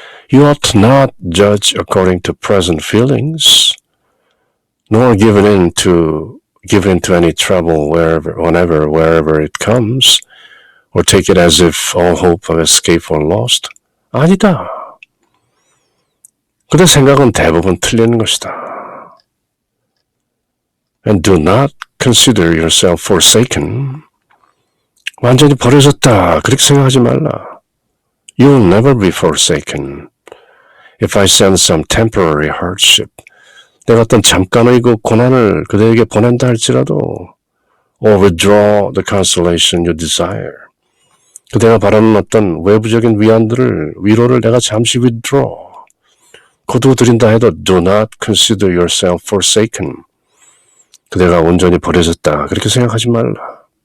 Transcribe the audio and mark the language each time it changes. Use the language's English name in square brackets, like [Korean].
[English] You ought not judge according to present feelings, nor given into any trouble wherever it comes, or take it as if all hope of escape were lost. [Korean] 아니다. 그대 생각은 대부분 틀리는 것이다. [English] And do not consider yourself forsaken. [Korean] 완전히 버려졌다. 그렇게 생각하지 말라. [English] You will never be forsaken. If I send some temporary hardship, [Korean] 내가 어떤 잠깐의 그 고난을 그대에게 보낸다 할지라도, [English] or withdraw the consolation you desire. [Korean] 그대가 바라는 어떤 외부적인 위로를 내가 잠시 withdraw, 거두어드린다 해도 [English] do not consider yourself forsaken. [Korean] 그대가 온전히 버려졌다. 그렇게 생각하지 말라.